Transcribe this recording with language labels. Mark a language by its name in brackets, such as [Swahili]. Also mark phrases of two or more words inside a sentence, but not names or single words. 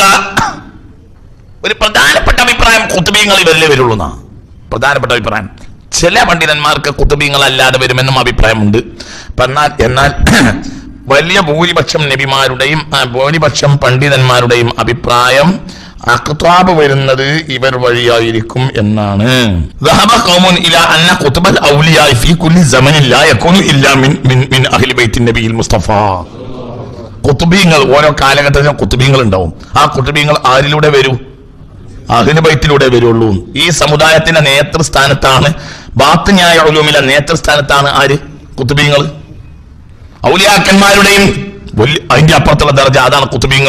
[Malayalam] ഒരു പ്രധാനപ്പെട്ട അഭിപ്രായം ഖുത്ബീങ്ങൾ ഇവരിലേ വരുള്ളൂ എന്നാ പ്രധാനപ്പെട്ട അഭിപ്രായം. ചില പണ്ഡിതന്മാർക്ക് ഖുത്ബീങ്ങൾ അല്ലാതെ വരുമെന്നും അഭിപ്രായമുണ്ട്. എന്നാൽ വലിയ ഭൂരിപക്ഷം നബിമാരുടെയും ഭൂരിപക്ഷം പണ്ഡിതന്മാരുടെയും അഭിപ്രായം അഖ്താബ് വരുന്നത് ഇവർ വഴിയായിരിക്കും എന്നാണ്. [Arabic] ذهب قوم الى ان قطب الاولياء في كل زمن لا يكون الا من اهل بيت النبي المصطفى. [Malayalam] ഖുത്ബീങ്ങൾ ഓരോ കാലഘട്ടത്തിലും ഖുത്ബീങ്ങൾ ഉണ്ടാവും. ആ ഖുത്ബീങ്ങൾ ആരിലൂടെ വരൂ? അഹ്ലു ബൈത്തിലൂടെ വരുള്ളൂ. ഈ സമുദായത്തിന്റെ നേതൃസ്ഥാനത്താണ്, ബാത്തിനായ ഉലൂമിലെ നേതൃസ്ഥാനത്താണ് ആര്? ഖുത്ബീങ്ങൾ. ഔലിയാക്കന്മാരുടെയും അതിന്റെ അപ്പുറത്തുള്ള ദർജ അതാണ് ഖുത്ബീങ്ങൾ.